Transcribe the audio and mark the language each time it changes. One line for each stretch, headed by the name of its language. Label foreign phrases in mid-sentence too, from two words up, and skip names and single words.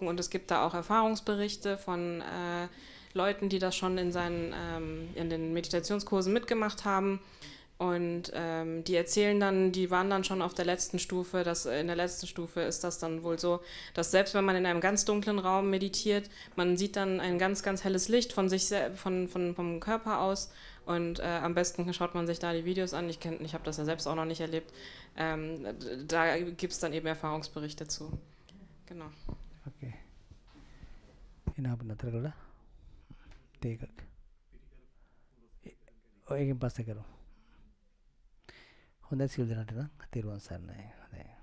German: und es gibt da auch Erfahrungsberichte von Leuten, die das schon in den Meditationskursen mitgemacht haben und die erzählen dann, die waren dann schon auf der letzten Stufe, in der letzten Stufe ist das dann wohl so, dass selbst wenn man in einem ganz dunklen Raum meditiert, man sieht dann ein ganz, ganz helles Licht von sich vom Körper aus und am besten schaut man sich da die Videos an, ich habe das ja selbst auch noch nicht erlebt, da gibt es dann eben Erfahrungsberichte zu. Genau.
Sinhala: Okay. Inab නතර කළා. තේකක්. ඔයගෙන් පස්සේ කරමු. හොඳයි සියලු දෙනාට නම් තෙරුවන් සරණයි. හොඳයි.